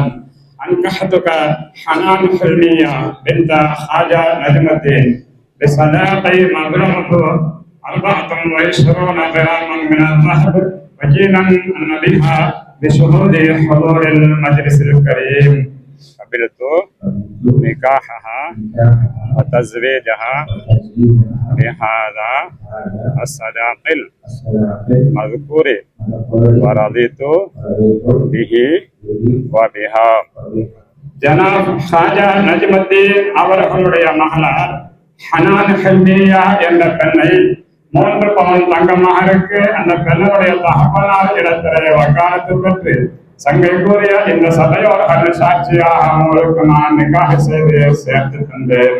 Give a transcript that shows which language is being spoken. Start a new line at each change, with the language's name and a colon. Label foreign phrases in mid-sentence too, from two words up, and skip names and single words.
Arabic: أنكحتك حنان حلمية بنت خواجة نجم الدين بصداق مبلغه 24 غراما من الذهب وكيلا عن بها بشهود حضور المجلس الكريم. قبلت نكاحها وتزويجها بهذا الصداق المذكور ورضيت به وبها.
Tamil: ஜனாப் ஹாஜா நஜ்முத்தீன் அவர்களுடைய மகளார் ஹனான் ஹல்மியா என்ற பெண்ணை 3 பவுன் தங்க மகருக்கு அந்த பெண்ணுடைய தகப்பனார் இடத்திலே வக்காலத்து பெற்று சங்கை கூறிய இந்த சபையோர்கள் சாட்சியாக அவங்களுக்கு நான் நிக்காஹ் செய்து சேர்த்து தந்தேன்.